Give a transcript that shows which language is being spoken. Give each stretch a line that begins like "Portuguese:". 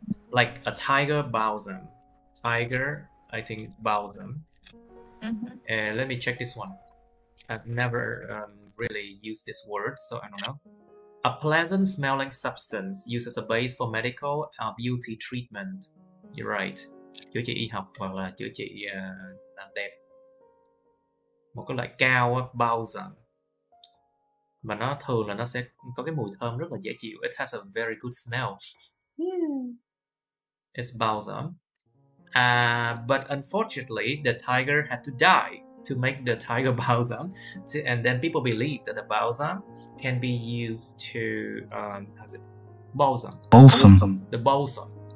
English: Like a tiger balsam. Tiger, I think balsam. Let me check this one. I've never really used this word, so I don't know. A pleasant smelling substance used as a base for medical beauty treatment. You're right.
Vietnamese: Chữa trị y học hoặc là chữa trị làm đẹp. Một cái loại cao á, balsam. Mà nó thường là nó sẽ có cái mùi thơm rất là dễ chịu.
English: It has a very good smell. It's balsam. But unfortunately, the tiger had to die to make the tiger balsam. And then people believe that the balsam can be used to how's it? Balsam. The balsam.